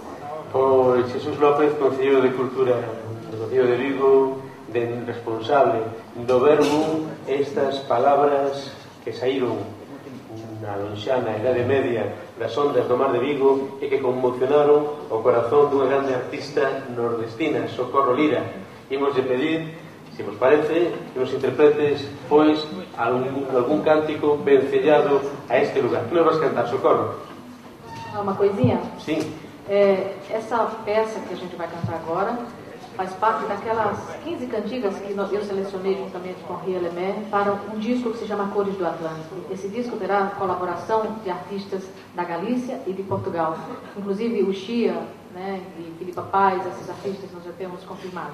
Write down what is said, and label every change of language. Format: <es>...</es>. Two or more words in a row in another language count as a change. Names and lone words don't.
<gl>Pois Jesús López, Concelleiro de Cultura do Concello de Vigo, responsable do verbo, estas palabras que saíron na lonxana Idade Media das ondas do mar de Vigo e que conmocionaron o corazón dunha grande artista nordestina, Socorro Lira. Imos de pedir, se vos parece, que nos interpretes, pois, algún cántico vencellado a este lugar. Que nos vas cantar, Socorro?</gl> <pt>Uma coisinha? Sim. Essa peça que a gente vai cantar agora faz parte daquelas 15 cantigas que eu selecionei juntamente com Ria Lemé para um disco que se chama Cores do Atlântico. Esse disco terá colaboração de artistas da Galícia e de Portugal, inclusive o Chia, né, e Filipa Paz, esses artistas nós já temos confirmado.</pt>